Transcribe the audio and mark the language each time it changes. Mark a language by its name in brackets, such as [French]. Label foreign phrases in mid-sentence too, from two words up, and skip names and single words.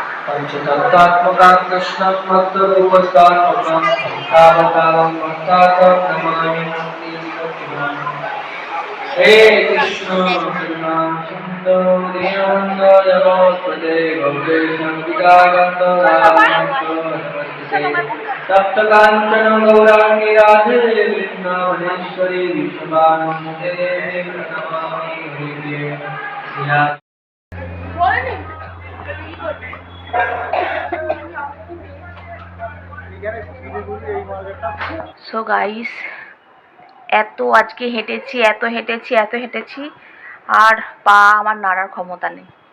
[Sanskrit] पंचतत्त्वात्मकं कृष्णं भक्तरूपस्थात्मकं भक्तावतारं भक्तार्थं नमामि हे कृष्ण करुणा सिन्धु दीनबन्धो जगत्पते गौरीश पितागन्धो रामचन्द्रो नमस्ते सप्तकाञ्चन गौराङ्गी राधे वृन्दावनेश्वरी विश्वभानुसुते देवी नमामि हरिप्रिये [English] So guys, [Bangla] আজকে হেঁটেছি আর পা আমার নাড়ার ক্ষমতা নেই।